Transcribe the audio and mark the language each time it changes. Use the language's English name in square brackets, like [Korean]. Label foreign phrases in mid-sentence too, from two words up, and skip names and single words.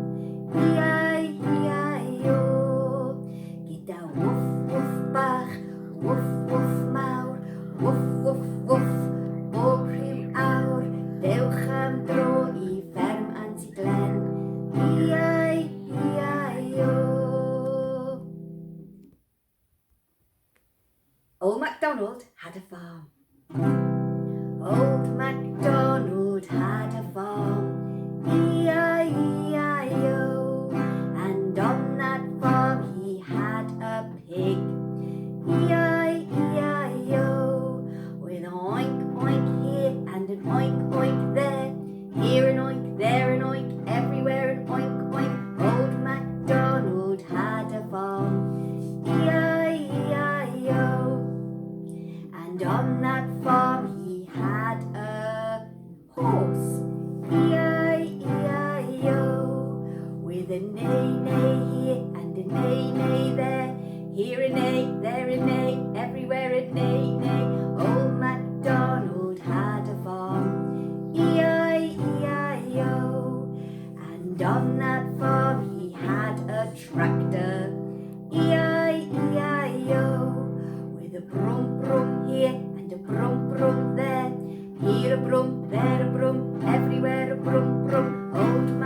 [Welsh] Iau, gyda wwff wwff bach, wwff wwff mawr, wwff wwff wwff, bob rhyw awr. Dewch am dro I fferm Anti Glen. Iau. [English] Old MacDonald had a farm. Old MacDonald had a farm. E-I-E-I-O. And on that farm he had a pig. E-I-E-I-O. With an oink oink here and an oink oink there. Here an oink, there an oink, everywhere an oink oink. Old MacDonald had a farm. E-I-E-I-O. And on that farm he had a horse. E-I-E-I-O. With a neigh-neigh here and a neigh-neigh there. Here a neigh, there a neigh, everywhere a neigh-neigh. Old MacDonald had a farm. E-I-E-I-O. And on that farm he had a tractor. E-I-E-I-O. With a brum brum here and a brum brum there. Here a brum, there a brum, everywhere a brum brum. Old